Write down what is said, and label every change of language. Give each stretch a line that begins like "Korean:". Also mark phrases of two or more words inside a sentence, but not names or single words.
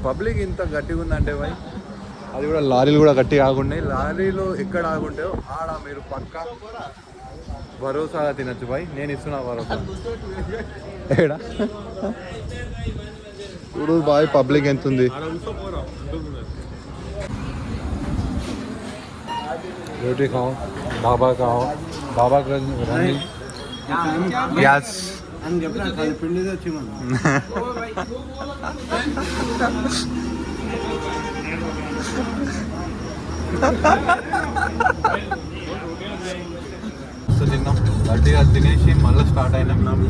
Telugu: పబ్లిక్ ఇంత గట్టిగా ఉందంటే భయ్, అది కూడా లారీలు కూడా గట్టిగా ఆగున్నాయి. లారీలు ఎక్కడ ఆగుంటాయో ఆడ మీరు పక్కా భరోసాగా తినచ్చు బాయ్. నేను ఇస్తున్నా భరోసా. ఏడా చూడు బాయ్ పబ్లిక్ ఎంత ఉంది.
Hindi: रोटी खाओ, बाबा खाओ, बाबा का
Telugu: గ్యాస్ తిన్నాం గట్టిగా తినేసి మళ్ళీ స్టార్ట్ అయినాం.